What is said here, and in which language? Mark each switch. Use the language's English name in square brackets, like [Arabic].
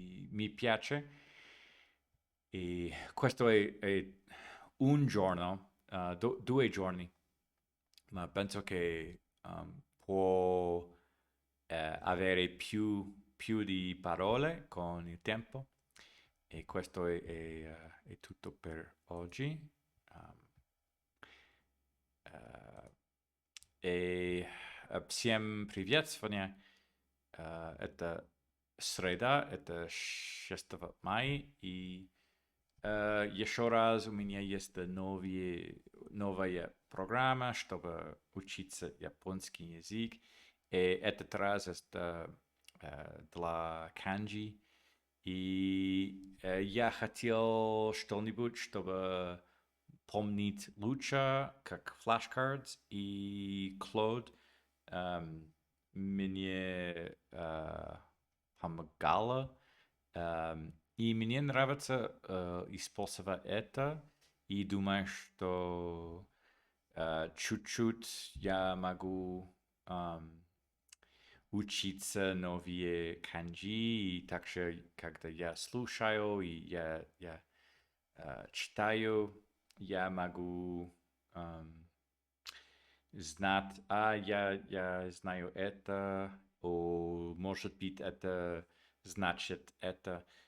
[Italian] Mi piace e questo è un giorno, 2 giorni, ma penso che può avere più di parole con il tempo e questo è tutto per oggi. [Russian] Um, и всем привет! Сегодня это среда, это 6 мая, и еще раз у меня есть новая программа, чтобы учиться японский язык. И этот раз это для канджи. И я хотел что-нибудь, чтобы помнить лучше, как flashcards и Claude мне помогало. И мне нравится использовать это, и думаю, что чуть-чуть я могу учиться новые канджи, и также, когда я слушаю, и я читаю, я могу знать, я знаю это, о, может быть, это значит это.